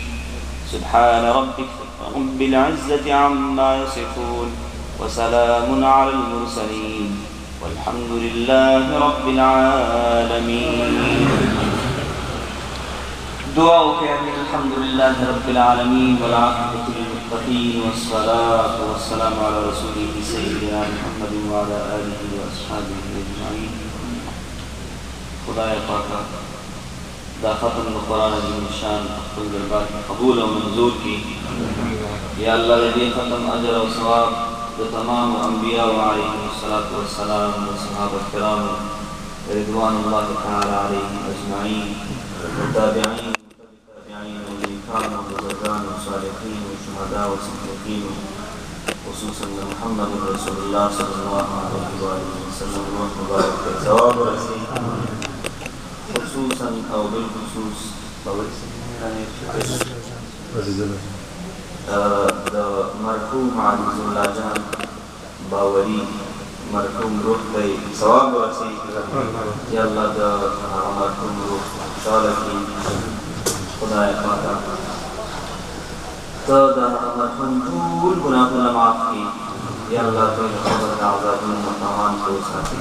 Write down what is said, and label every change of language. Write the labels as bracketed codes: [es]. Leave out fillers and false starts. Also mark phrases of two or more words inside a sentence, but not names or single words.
[ar] سبحان ربك رب العزة عما يصفون وسلام على المرسلين والحمد لله رب العالمين. دعاءك الحمد لله رب العالمين والعاقبة للمتقين والصلاة والسلام على رسوله سيدنا محمد وعلى آله وأصحابه أجمعين. [ps] خدایا پاکا دا ختم [ar] القرآن عظیم الشان [ps] خپل دربار قبول و منظور کی. یا اللہ دې ختم اجر و ثواب د تمام انبیاء [ar] علیهم الصلاة والسلام و صحابة کرام رضوان الله تعالی علیهم اجمعین والتابعین والإكرام والرضوان والصالحين والشهداء والصديقين خصوصا محمد رسول الله صلى الله عليه وآله وسلم وبارك ثواب رسول خصوصا أو بالخصوص [ps] مرحوم عزیز الله جان باوری مرحوم روح ته ثواب ورسي. یا الله دا مرحوم روح خوشاله کړي. خدای پاکه ته دا مرحوم ټول ګناهونه معاف کړي. یا الله ته د قبر د عذابونو نه امان ته وساتي.